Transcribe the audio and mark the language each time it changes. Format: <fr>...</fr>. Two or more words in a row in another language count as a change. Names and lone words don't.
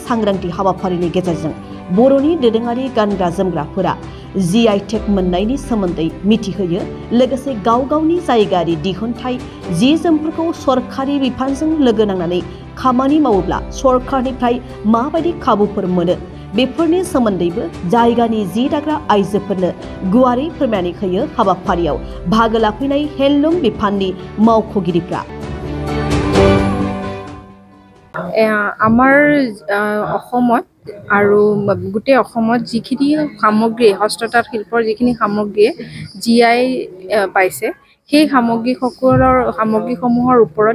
<brx>सांग्रांथि हाबाफारिनि गेजेरजों बर'नि दोरोङारि गानग्रा जोमग्राफोरा जीआई टेग मोननायनि सोमोन्दै मिथिहोयो, लोगोसे गाव गावनि जायगायारि दिहुनथाय जि जोमफोरखौ सरखारि बिफानजों लोगो नांनानै खामानि मावोब्ला सरखारनिफ्राय माबायदि खाबुफोर मोनो बेफोरनि सोमोन्दैबो जायगानि जि दाग्रा आइजोफोरनो गुवारै फोरमायनानै होयो हाबाफारियाव बाहागो लाफैनाय हेन्डलूम बिफाननि मावख'गिरिफ्रा।</brx> <as>আমাৰ অসমত আৰু গোটেই অসমত যিখিনি সামগ্ৰী হস্ততাঁত শিল্পৰ যিখিনি সামগ্ৰীয়ে জিআই পাইছে সেই সামগ্ৰীসমূহৰ ওপৰত</as>